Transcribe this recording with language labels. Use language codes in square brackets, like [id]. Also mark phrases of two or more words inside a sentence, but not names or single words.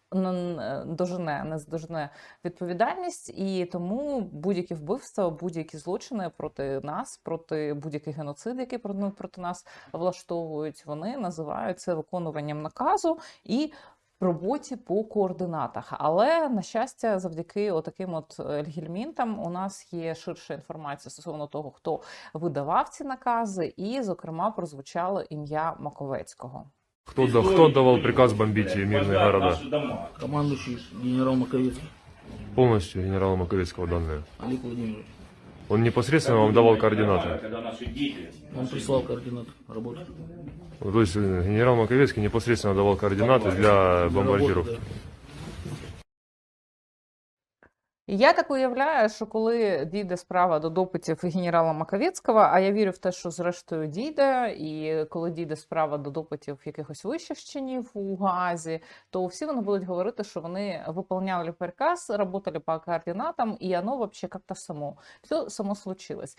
[uk] здожене відповідальність, і тому будь-які вбивства, будь-які злочини проти нас, проти будь-який геноцид, який проти нас влаштовують, вони називають це виконуванням наказу і роботі по координатах. Але, на щастя, завдяки отаким от гельмінтам у нас є ширша інформація стосовно того, хто видавав ці накази, і, зокрема, прозвучало ім'я Маковецького. [ru] Кто давал приказ бомбить мирные города? Командующий генерал Маковецкий, Полностью генерала Маковецкого данные. Олег Владимирович. Он непосредственно вам давал координаты. Он прислал координаты работы. То есть генерал Маковецкий непосредственно давал координаты для бомбардировки. Работы, да. [uk] І я так уявляю, що коли дійде справа до допитів генерала Маковецького, а я вірю в те, що зрештою дійде, і коли дійде справа до допитів якихось вищих чинів у Гаазі, то всі вони будуть говорити, що вони виконували приказ, працювали по координатам, і воно [ru] вообще як-то все само случилось.